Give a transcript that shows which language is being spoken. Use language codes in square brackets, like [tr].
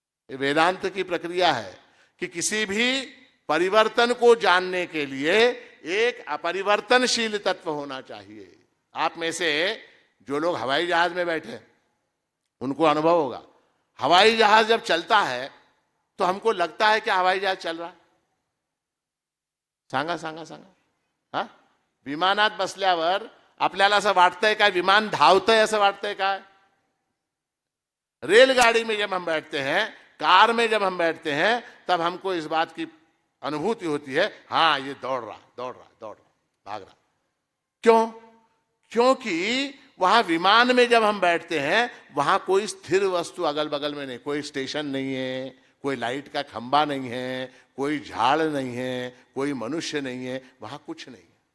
[hi] ये वेदांत की प्रक्रिया है कि किसी भी परिवर्तन को जानने के लिए एक अपरिवर्तनशील तत्व होना चाहिए। आप में से जो लोग हवाई जहाज में बैठे उनको अनुभव होगा, हवाई जहाज जब चलता है तो हमको लगता है कि हवाई जहाज चल रहा है। [mr] सांगा सांगा सांगा, हा? विमानात बसल्यावर आपल्याला असं वाटतंय काय विमान धावतंय असं वाटतंय काय? [hi] रेलगाड़ी में जब हम बैठते हैं, कार में जब हम बैठते हैं, तब हमको इस बात की अनुभूति होती है, हाँ ये दौड़ रहा दौड़ रहा दौड़ रहा, भाग रहा। क्यों? क्योंकि वहां विमान में जब हम बैठते हैं वहां कोई स्थिर वस्तु अगल बगल में नहीं, कोई स्टेशन नहीं है, कोई लाइट का खंबा नहीं है, कोई झाड़ नहीं है, कोई मनुष्य नहीं है, वहां कुछ नहीं है।